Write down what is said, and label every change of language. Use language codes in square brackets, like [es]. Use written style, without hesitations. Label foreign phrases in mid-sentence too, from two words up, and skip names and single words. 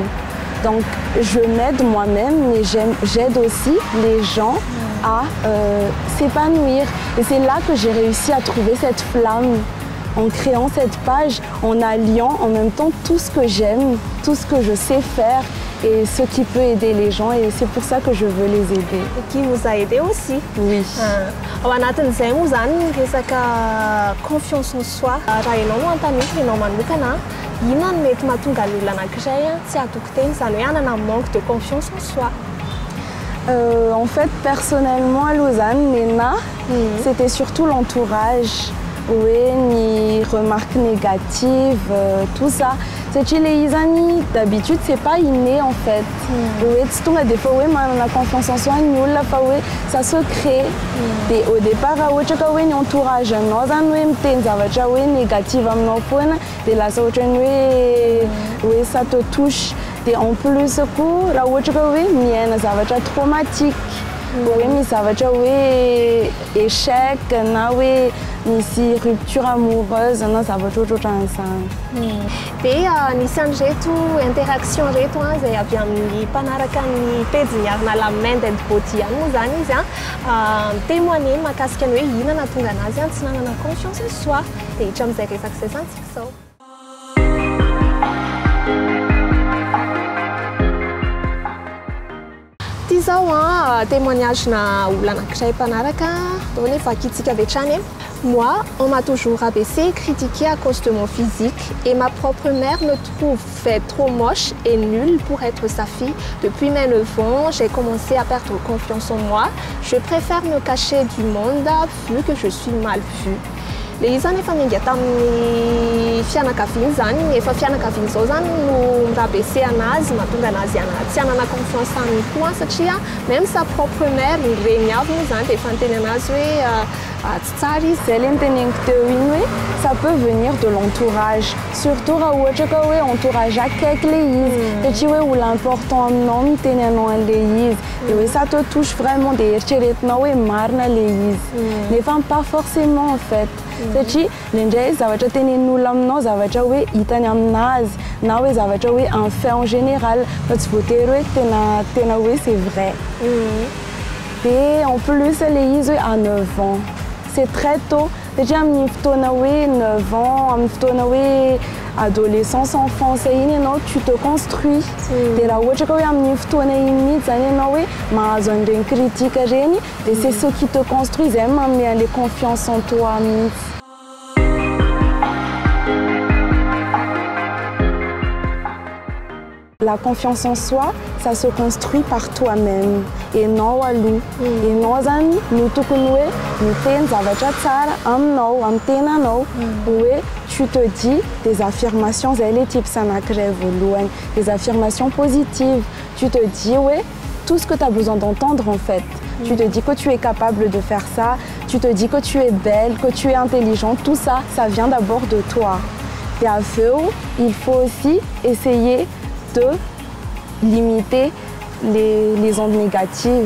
[fr] Donc je m'aide moi-même, mais j'aide aussi les gens à s'épanouir. Et c'est là que j'ai réussi à trouver cette flamme en créant cette page, en alliant en même temps tout ce que j'aime, tout ce que je sais faire et ce qui peut aider les gens. Et c'est pour ça que je veux les aider. Et qui vous a aidé aussi? Oui. [mg] Ao anatin'izay moa zany resaka [fr] confiance en soi. [mg] Raha ianao no antaniko ianao manokana, inona no mety mahatonga ny olona anankiray tsy hatoko teny izany hoe hanana [fr] manque de confiance en soi? En fait, personnellement à Lausanne, Nena, c'était surtout l'entourage. Oui, ni remarques négatives, tout ça. C'est chez les amis, d'habitude, c'est pas inné en fait. Oui, des fois, oui, la confiance en soi, ça se crée. Et au départ, oui, entourage, oui, négatif, oui, ça te touche. Et en plus, oui, traumatique. [mg] hoe misy zavatra hoe échec na hoe misy [fr] rupture amoureuse [mg] na zavatra ohatrohatran'izany. Dia nisy an'ireto interaction reto izay avy amin'ny mpanaraka ny pejiny Arna Lamende and Body any moa zany izy témoigner mahakasika ny hoe inona nahatonga anazy tsy nanana [fr] confiance en soi. [mg] Dia hiditra amin'izay resaka izay zany tsika zao. Ity zao témoignage na olona anankiray mpanaraka ataony efa akitsika avy hatrany. [fr] Moi, on m'a toujours abaissé et critiqué à cause de mon physique et ma propre mère me trouve fait trop moche et nulle pour être sa fille. Depuis mes 9 ans, j'ai commencé à perdre confiance en moi. Je préfère me cacher du monde vu que je suis mal vue. [mg] Le izy zany efa miainga tamin'ny fianakaviany zany, efa fianakaviany zao zany no rabaissé anazy mahatonga anazy tsy hanana confiance aminy koa satria [fr] même sa propre mère [mg] ny reny avy moa zany dia efa niteny anazy hoe tsy tsara izy. Zay le niteneniko teo iny hoe [fr] ça peut venir de l'entourage, surtout [mg] raha ohatra ka hoe entourage akaiky le izy satria hoe olo important aminao miteny anao an'le izy et hoe [fr] ça te touche vraiment [mg] dia eritreretinao hoe marina le izy nefa [fr] pas forcément en fait. [mg] Satria indraindray zavatra tenenin'olona aminao zavatra hoe hitany aminazy na hoe zavatra hoe [fr] un fait en général [mg] fa tsy voatery hoe tena hoe [fr] c'est vrai. Et en plus [mg] le izy hoe [fr] à 9 ans c'est très tôt [mg] satria amin'ny fotoana hoe [fr] 9 ans [mg] amin'ny fotoana hoe [fr] adolescence enfance [mg] iny ianao [fr] tu te construis [mg] dia raha ohatra ka hoe amin'ny fotoana iny mihitsy zany ianao hoe mahazo an'ireny critique reny dia [fr] c'est ce qui te construit [mg] zay manome an'le [fr] confiance en toi [mg] mihitsy. [fr] La confiance en soi, ça se construit par toi-même. [mg] Ianao aloha. Ianao zany no tokony hoe miteny zavatra tsara aminao, amin'ny tenanao. [fr] Hoe tu te dis des affirmations, [mg] zay le tips anankiray voalohany, [fr] des affirmations positives. Tu te dis ouais, tout ce que tu as besoin d'entendre en fait. Tu te dis que tu es capable de faire ça, tu te dis que tu es belle, que tu es intelligente, tout ça, ça vient d'abord de toi. Et après, il faut aussi essayer de limiter les ondes négatives.